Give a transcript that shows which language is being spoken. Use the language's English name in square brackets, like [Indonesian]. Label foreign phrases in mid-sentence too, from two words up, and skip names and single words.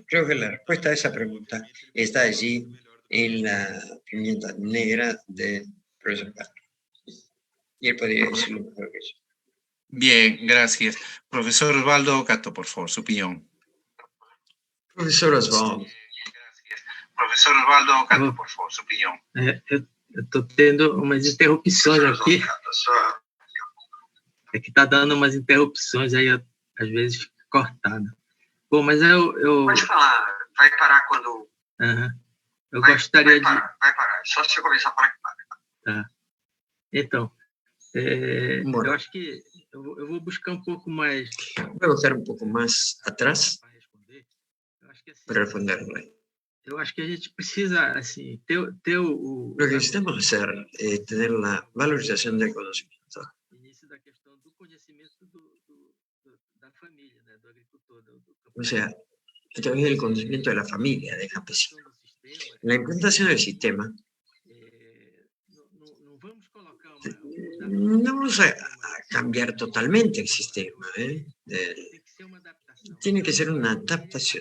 [Spanish] Creo que la respuesta a esa pregunta está allí en la pimienta negra de profesor Castro. Y él podría decirlo mejor que yo. Bien, gracias. Profesor Osvaldo Cato, por favor, su opinión. Profesor Osvaldo. [Portuguese] Professor Osvaldo Cato, por favor, sua opinião. Eu estou tendo umas interrupções aqui. É que está dando umas interrupções, aí às vezes fica cortado. Bom, mas eu... Pode falar, vai parar quando... Eu gostaria Vai parar, só se você começar a falar que para. Tá. Então, eu acho que eu vou buscar um pouco mais... Vou voltar um pouco mais atrás para responderle. Eu acho que a gente precisa, assim, ter o... [Spanish] Lo que necesitamos hacer es tener la valorización del conocimiento. [Portuguese] Início da questão do conhecimento da família, né, do agricultor. [Spanish] O sea, a través del conocimiento de la familia, del campesino. La implantación del sistema, no vamos a cambiar totalmente el sistema, tiene que ser una adaptación.